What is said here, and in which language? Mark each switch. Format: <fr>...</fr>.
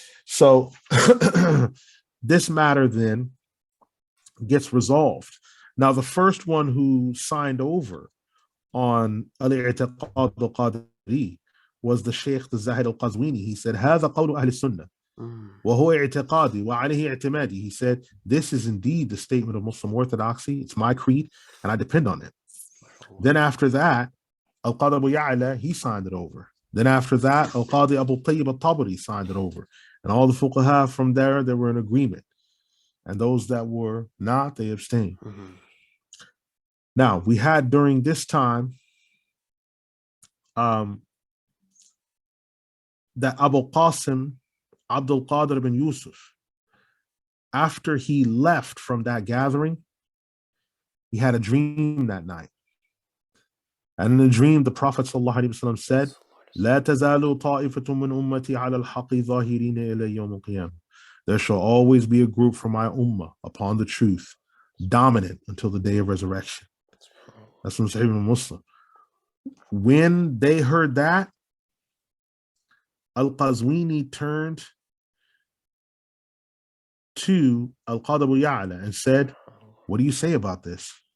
<en>So this matter then gets resolved. Now, the first one who signed over on Al-I'tiqad al-Qadri was the Shaykh Zahid al-Qazwini. He said,</en> <ar>هذا قول أهل السنة. وهو اعتقادي وعليه اعتمادي.</ar> <en>He said, this is indeed the statement of Muslim orthodoxy. It's my creed, and I depend on it. Then after that, Al-Qadi Abu Ya, he signed it over. Then after that, Al-Qadi Abu Al-Tabari signed it over. And all the fuqaha from there, they were in agreement. And those that were not, they abstained. Now, we had during this time that Abu Qasim Abdul Qadir bin Yusuf, after he left from that gathering, he had a dream that night. And in the dream, the Prophet ﷺ said,</en> <ar>لا تزال طائفة من أمتي على الحق ظاهرين إلى يوم القيامة.</ar> <en>There shall always be a group from my ummah upon the truth, dominant until the day of resurrection. That's from Sahih Muslim. When they heard that, Al-Qazwini turned to Al-Qadi Abu Ya and said, what do you say about this?</en>